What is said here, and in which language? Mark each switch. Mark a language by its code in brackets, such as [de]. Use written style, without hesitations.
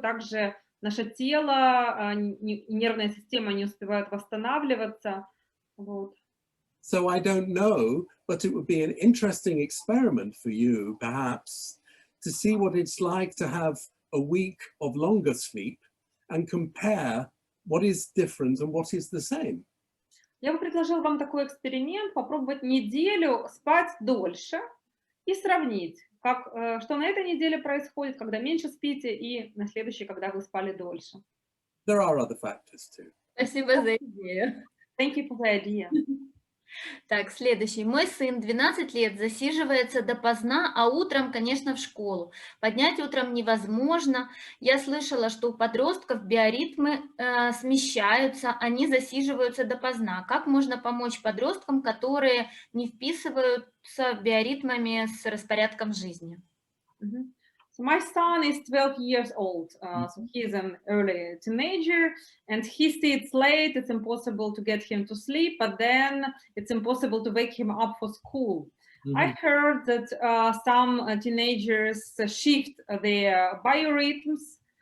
[ru] Также наше тело и нервная система не успевают восстанавливаться. Вот. [en] So I don't know, but it would be an interesting experiment for you, perhaps, to see what it's like to have a week of longer sleep and compare what is different and what is the same. [ru] Я бы предложила вам такой эксперимент, попробовать неделю спать дольше и сравнить, что на этой неделе происходит, когда меньше спите, и на следующей, когда вы спали дольше. [en] There are other factors too. [ru] Спасибо за идею. [en] Thank you for the idea. [ru] Так, следующий. Мой сын 12 лет засиживается допоздна, а утром, конечно, в школу. Поднять утром невозможно. Я слышала, что у подростков биоритмы смещаются, они засиживаются допоздна. Как можно помочь подросткам, которые не вписываются биоритмами с распорядком жизни? [en] So my son is 12 years old, so he is an early teenager, and he sits late. It's impossible to get him to sleep, but then it's impossible to wake him up for school. I heard that some teenagers shift their biorhythms.